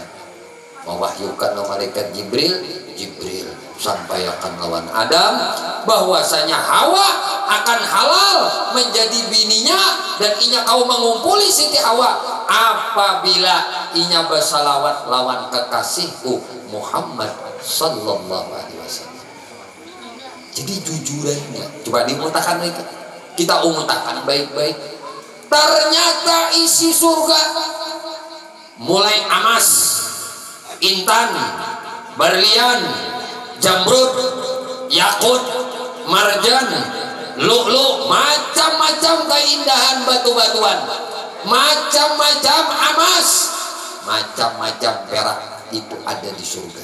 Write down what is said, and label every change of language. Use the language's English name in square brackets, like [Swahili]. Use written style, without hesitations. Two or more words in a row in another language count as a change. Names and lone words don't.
[Banjar] Mewahyukan lawan malaikat Jibril sampaikan lawan Adam bahwasanya Hawa akan halal menjadi bininya dan inya kau mengumpuli Siti Hawa apabila inya bersalawat lawan kekasihku Muhammad [Arabic] صلى الله عليه وسلم. [Banjar] Jadi jujurannya coba dimutakan lagi, kita umutakan baik-baik. Ternyata isi surga mulai emas, intan, berlian, jamrud, yakut, marjan, lu'lu', macam-macam keindahan batu-batuan, macam-macam emas, macam-macam perak itu ada di surga.